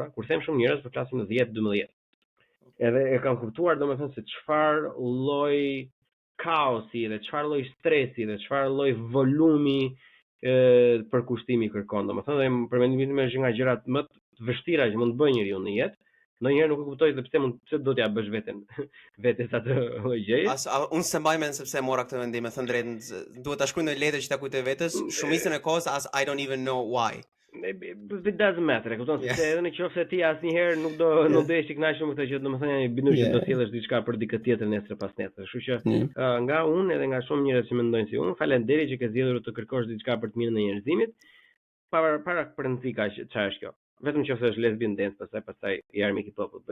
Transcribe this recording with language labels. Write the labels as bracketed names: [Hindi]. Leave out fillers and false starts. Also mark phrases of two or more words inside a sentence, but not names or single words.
[Albanian] Kur them shumë njerëz, po flasim 10-12. Edhe e kam kuptuar domethënë se çfarë lloj kaosi dhe çfarë lloj stresi dhe çfarë lloj volumi përkushtimi kërkon. Domethënë dhe për mendimin tim është nga gjërat më të vështira që mund të bëjë njeriu në jetë. Ndonjëherë nuk e kuptoj se pse do t'ja bësh vetes atë lloj gjëje. Unë se mbaj mend sepse mora këtë vendim, me thënë drejtën, duhet ta shkruaj në letër që ta kujtoj vetes, shumicën e kohës as [English] I don't even know why. It doesn't matter, [Albanian] kupton? Se edhe nëse ti asnjëherë nuk do jesh i kënaqur me këtë që domethënë jam i bindur që do sjellësh diçka për dikë tjetër nesër pas nesër. Kështu që nga unë edhe nga shumë njerëz që mendojnë si unë, faleminderit që ke zgjedhur të kërkosh diçka për të mirën e njerëzimit, para përndika çfarë është kjo. Vetëm nëse është [English] lesbian dance, [Albanian] pastaj i armik i popullit.